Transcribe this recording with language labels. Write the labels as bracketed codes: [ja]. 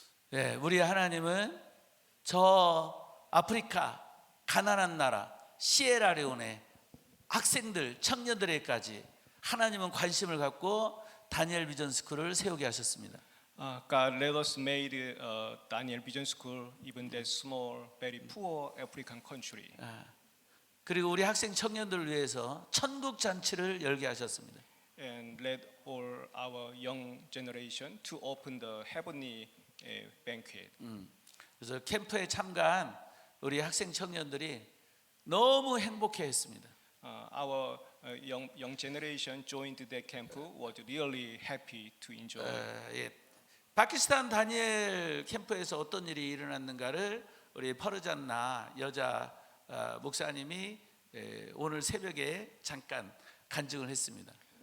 [ko] 네, 우리 하나님은 저 아프리카 가난한 나라 시에라레온의 학생들, 청년들에게까지 하나님은 관심을 갖고 다니엘 비전 스쿨을 세우게 하셨습니다. [en] God let us made Daniel Vision School even that small, very poor African country. [ko] 그리고 우리 학생 청년들을 위해서 천국 잔치를 열게 하셨습니다. [en] And let all our young generation to open the heavenly banquet. [ko] 그래서 캠프에 참가한 우리 학생 청년들이 너무 행복해했습니다. [en] Our young generation joined that camp was really happy to enjoy. [ko] 파키스탄 다니엘 캠프에서 어떤 일이 일어났는가를 우리 퍼르잔나 여자 목사님이 오늘 새벽에 잠깐 간증을 했습니다.